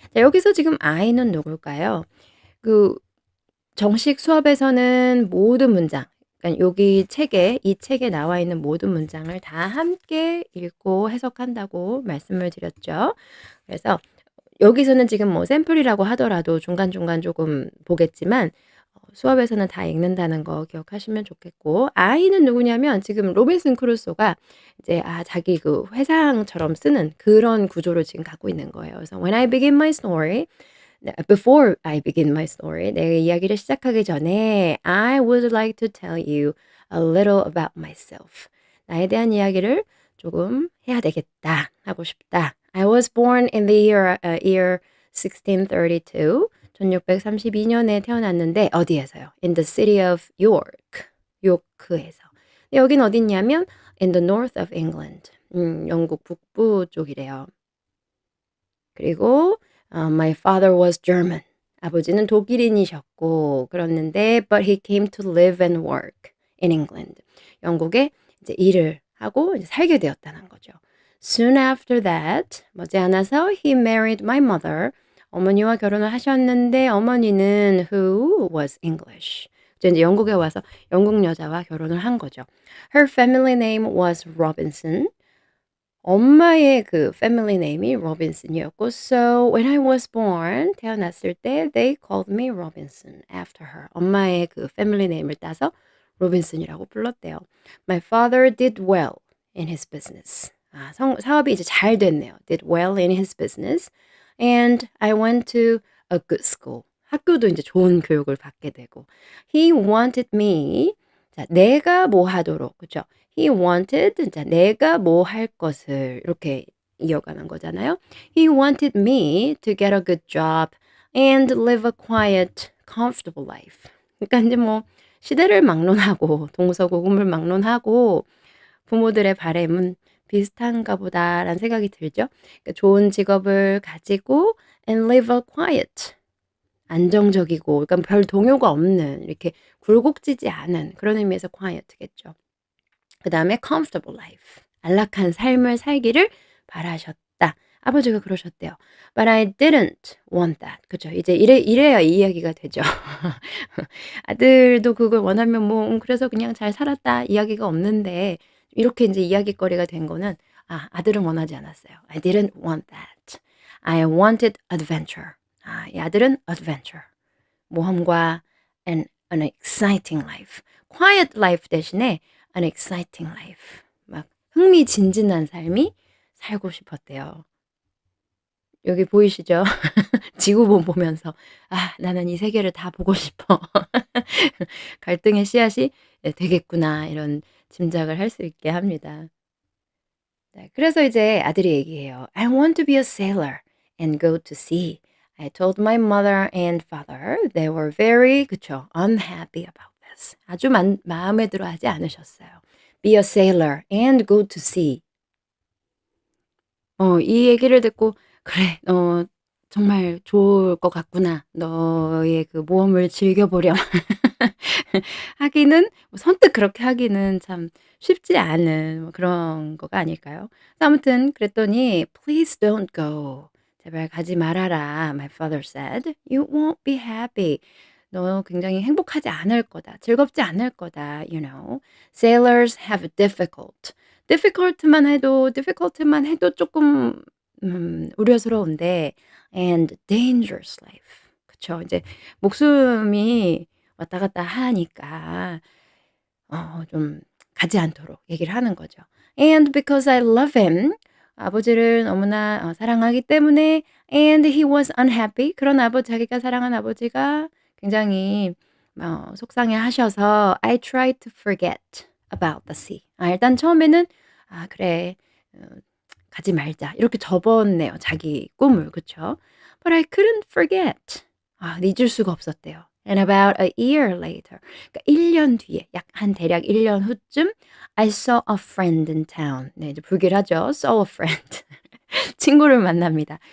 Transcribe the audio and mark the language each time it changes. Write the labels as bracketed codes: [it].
[ko] 자, 여기서 지금 I는 누굴까요? 그 정식 수업에서는 모든 문장, 그러니까 여기 책에 이 책에 나와 있는 모든 문장을 다 함께 읽고 해석한다고 말씀을 드렸죠. 그래서 여기서는 지금 뭐 샘플이라고 하더라도 중간중간 조금 보겠지만 수업에서는 다 읽는다는 거 기억하시면 좋겠고 I는 누구냐면 지금 로빈슨 크루소가 이제 자기 그 회상처럼 쓰는 그런 구조를 지금 갖고 있는 거예요. 그래서 [en] when I begin my story [ko] 네 [en] before I begin my story [ko] 내 이야기를 시작하기 전에 [en] I would like to tell you a little about myself. [ko] 나에 대한 이야기를 조금 해야 되겠다. 하고 싶다. [en] I was born in the year 1632. [ko] 1632년에 태어났는데 어디에서요? [en] In the city of York. [ko] 요크에서. 여긴 어딨냐면 [en] in the north of England. [ko] 영국 북부 쪽이래요. [en] 그리고 my father was German. [ko] 아버지는 독일인이셨고 그랬는데 [en] but he came to live and work in England. [ko] 영국에 이제 일을 하고 이제 살게 되었다는 거죠. [en] Soon after that, [ko] 머지않아서 [en] he married my mother. [ko] 어머니와 결혼을 하셨는데 어머니는 [en] who was English. [ko] 이제 영국에 와서 영국 여자와 결혼을 한 거죠. [en] Her family name was Robinson. [ko] 엄마의 그 패밀리 네임이 로빈슨이었고 [en] so when I was born [ko] 태어났을 때 [en] they called me Robinson after her. [ko] 엄마의 그 패밀리 네임을 따서 로빈슨이라고 불렀대요. [en] My father did well in his business. [ko] 사업이 이제 잘 됐네요. [en] Did well in his business. And I went to a good school. [ko] 학교도 이제 좋은 교육을 받게 되고. [en] He wanted me. [ko] 자, 내가 뭐 하도록. 그죠? [en] He wanted. [ko] 자, 내가 뭐 할 것을. 이렇게 이어가는 거잖아요. [en] He wanted me to get a good job and live a quiet, comfortable life. [ko] 그러니까 이제 뭐 시대를 막론하고 동서고금을 막론하고 부모들의 바람은 비슷한가 보다라는 생각이 들죠. 그러니까 좋은 직업을 가지고 [en] and live a quiet [ko] 안정적이고 그러니까 별 동요가 없는 이렇게 굴곡지지 않은 그런 의미에서 quiet겠죠. 그다음에 [en] comfortable life [ko] 안락한 삶을 살기를 바라셨다. 아버지가 그러셨대요. [en] But I didn't want that. [ko] 그죠? 이제 이래야 이 이야기가 되죠. 아들도 그걸 원하면 뭐 그래서 그냥 잘 살았다 이야기가 없는데 이렇게 이제 이야깃거리가 된 거는 아들은 원하지 않았어요. [en] I didn't want that. I wanted adventure. [ko] 이 아들은 adventure. 모험과 [en] an exciting life. quiet life [ko] 대신에 [en] an exciting life. [ko] 막 흥미진진한 삶이 살고 싶었대요. 여기 보이시죠? 지구본 보면서 나는 이 세계를 다 보고 싶어. 갈등의 씨앗이 되겠구나 이런 짐작을 할 수 있게 합니다. 네, 그래서 이제 아들이 얘기해요. [en] I want to be a sailor and go to sea. I told my mother and father they were very [ko] 그쵸 [en] unhappy about this. [ko] 아주 마음에 들어하지 않으셨어요. [en] Be a sailor and go to sea. [ko] 이 얘기를 듣고 '그래 정말 좋을 것 같구나. 너의 그 모험을 즐겨보렴.' 하기는 선뜻 그렇게 하기는 참 쉽지 않은 그런 거가 아닐까요? 아무튼 그랬더니 [en] "Please don't go." [ko] "제발 가지 말아라." [en] My father said. "You won't be happy." [ko] "너 굉장히 행복하지 않을 거다. 즐겁지 않을 거다." [en] You know. "Sailors have difficult." [ko] difficult만 해도 쪼끔 우려스러운데 [en] and dangerous life. [ko] 그쵸. 이제 목숨이 왔다 갔다 하니까 좀 가지 않도록 얘기를 하는 거죠. [en] And because I love him. [ko] 아버지를 너무나 사랑하기 때문에 [en] and he was unhappy. [ko] 그런 자기가 사랑한 아버지가 굉장히 속상해하셔서 [en] I tried to forget about the sea. [ko] 일단 처음에는 '그래. 어 가지 말자.' 이렇게 접었네요, 자기 꿈을. 그쵸? [en] But I couldn't forget. [ko] 잊을 수가 없었대요. [en] And about a year later. [ko] 그러니까 1년 뒤에 대략 1년 후쯤 [en] I saw a friend in town. [ko] 네 이제 불길하죠. [en] saw a friend. [ko] 친구를 만납니다.